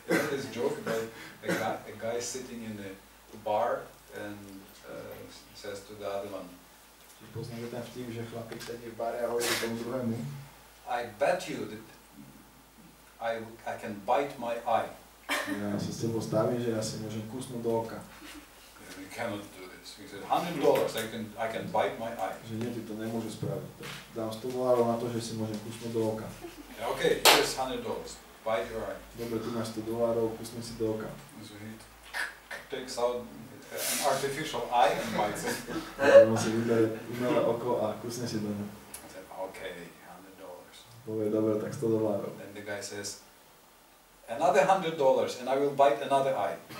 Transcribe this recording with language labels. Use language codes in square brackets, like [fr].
[en] This joke about a guy sitting in a bar and says to the other one, [sk] Poznáte ten vtip, že chlapík sedí v bare a hovorí tomu druhému. [en] I bet you that I can bite my eye. [sk] Ja sa s tebou stavím, že ja si môžem kusnúť do oka. [en] You cannot do this. He said, $100, I can bite my eye. [sk] Že nie, ty to nemôžeš spraviť. Dám $100 na to, že si môžem kusnúť do oka. [en] Okay, here's $100. Bite your eye. [sk] Dobre, tu máš $100, kusni si do oka. [en] So he takes out an artificial eye and bites it. [sk] On si vyberie umelé oko a kusne si do ňa. [en] I said, okay, $100. [sk] Povie, dobre, tak $100. [en] Then the guy says, another $100 and I will bite another eye.